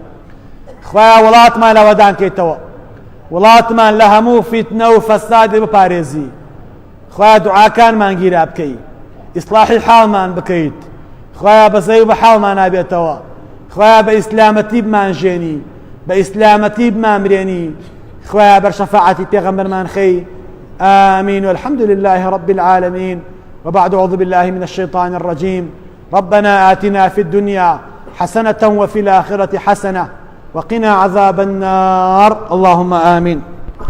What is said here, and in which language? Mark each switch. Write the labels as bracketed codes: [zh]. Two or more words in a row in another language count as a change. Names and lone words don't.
[ckb] خوایە وڵاتمان لەوەدان کەیتەوە، وڵاتمان لە هەموو فیتنە و فەسادی بپارێزی، خوایە دوعاکانمان گیرا بکەی، ئیسلاحی حاڵمان بکەیت، خوایە بەزەی و بە حاڵمان نابێتەوە، خوایە بە ئیسلامەتی بمانژێنی، بە ئیسلامەتی بمامرێنی، خوایە بەر شەفاعەتی پێغەمبەرمان خەی. [ar] آمين والحمد لله رب العالمين. وبعد أعوذ بالله من الشيطان الرجيم. ربنا آتنا في الدنيا حسنة وفي الآخرة حسنة وقنا عذاب النار. اللهم آمين.